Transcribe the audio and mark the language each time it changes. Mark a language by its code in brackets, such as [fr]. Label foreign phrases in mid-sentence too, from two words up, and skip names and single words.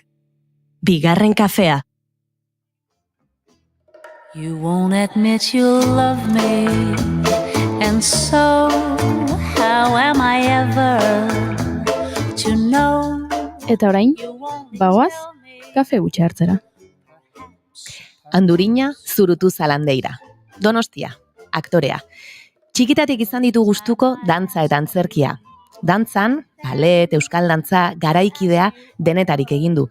[eu] Bigarren kafea. [en] You won't admit you love me, and so how am I ever to know? [eu] Eta orain, bagoaz, kafe gutxe hartzera. Andurina Zurutu Zalandeira. Donostia, aktorea. Txikitatik izan ditu gustuko dantza eta antzerkia. Dantzan, balet, euskal dantza, garaikidea denetarik egin du.